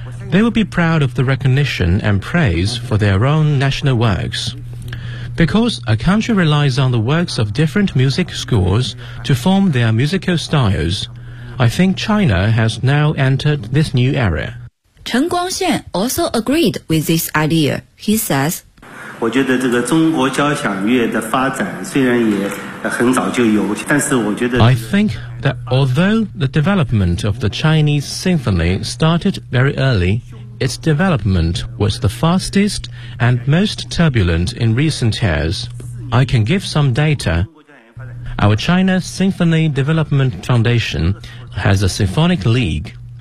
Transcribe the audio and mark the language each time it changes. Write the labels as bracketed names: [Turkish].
[English] They will be proud of the recognition and praise for their own national works. Because a country relies on the works of different music schools to form their musical styles, I think China has now entered this new era. Chen Guangxian also agreed with this idea. He says, [Chinese] 我觉得这个中国交响乐的发展虽然也很早就有，但是我觉得、 [English] I think that although the development of the Chinese symphony started very early, its development was the fastest and most turbulent in recent years. I can give some data. Our China Symphony Development Foundation has a symphonic league.